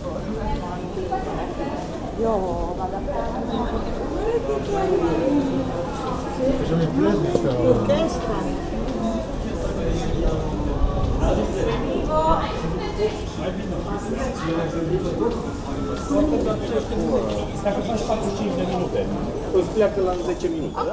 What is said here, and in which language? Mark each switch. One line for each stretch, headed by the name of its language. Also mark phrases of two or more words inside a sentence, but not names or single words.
Italian: Io vado a
French: J'ai jamais plaisir de faire.
Italian: l'orchestra.
Romanian: Dacă faci 45 de minute, îți pleacă la 10 minute, da?